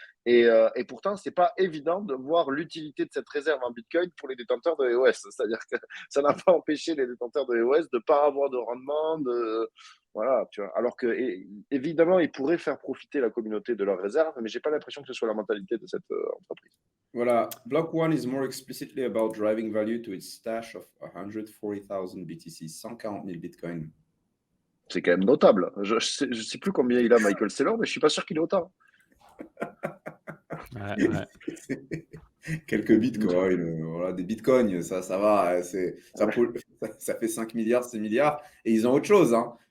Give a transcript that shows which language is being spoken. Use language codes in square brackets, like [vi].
[fr] Et pourtant, c'est pas évident de voir l'utilité de cette réserve en bitcoin pour les détenteurs de EOS. C'est-à-dire que ça n'a pas empêché les détenteurs de EOS de ne pas avoir de rendement, voilà, tu vois. Alors que, évidemment, ils pourraient faire profiter la communauté de leurs réserves, mais j'ai pas l'impression que ce soit la mentalité de cette entreprise. [en] Voilà, Block One is more explicitly about driving value to its stash of 140,000 BTC, [fr] 140 000 bitcoins. C'est quand même notable. Je sais plus combien il a, Michael Saylor, mais je suis pas sûr qu'il ait autant. Ouais. Quelques bitcoins, voilà, des bitcoins, ça va, ça fait 5 milliards, 6 milliards, et ils ont autre chose, hein.